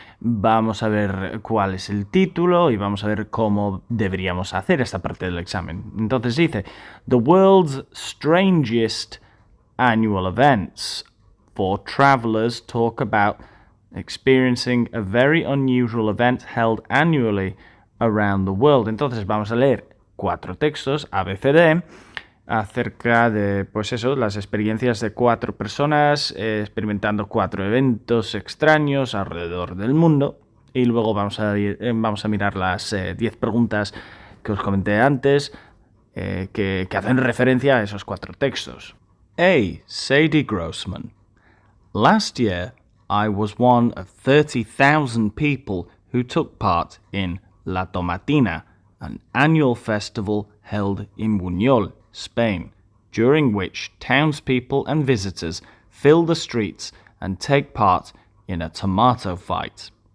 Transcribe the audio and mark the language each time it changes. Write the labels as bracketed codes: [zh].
[es] Vamos a ver cuál es el título y vamos a ver cómo deberíamos hacer esta parte del examen. Entonces dice, [en] The world's strangest annual events. 4 travelers talk about experiencing a very unusual event held annually around the world. [es] Entonces vamos a leer 4 textos, A, B, C, D, acerca de, pues eso, las experiencias de 4 personas experimentando 4 eventos extraños alrededor del mundo. y luego vamos a mirar las 10 preguntas que os comenté antes que hacen referencia a esos 4 textos. [en] A. Sadie Grossman. Last year, I was one of 30,000 people who took part in La Tomatina, an annual festival held in Buñol, Spain, during which townspeople and visitors fill the streets and take part in a tomato fight.